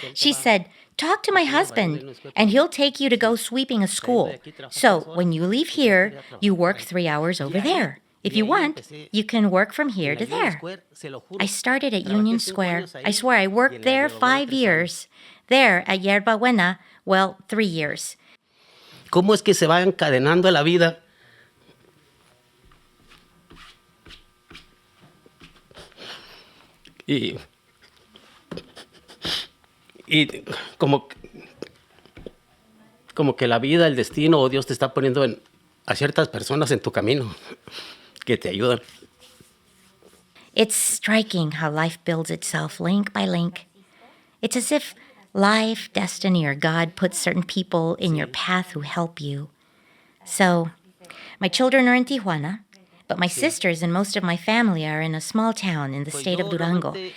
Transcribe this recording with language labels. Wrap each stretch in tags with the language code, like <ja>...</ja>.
<en>She said, "Talk to my husband, and he'll take you to go sweeping a school. So when you leave here, you work 3 hours over there. If you want, you can work from here to there." I started at Union Square. I swear I worked there 5 years. There at Yerba Buena, well, 3 years.</en> <es>¿Cómo es que se va encadenando la vida? Y como que la vida, el destino o Dios te está poniendo a ciertas personas en tu camino que te ayudan.</es> <en>It's striking how life builds itself link by link. It's as if life, destiny, or God puts certain people in your path who help you. So, my children are in Tijuana, but my sisters and most of my family are in a small town in the state of Durango.</en>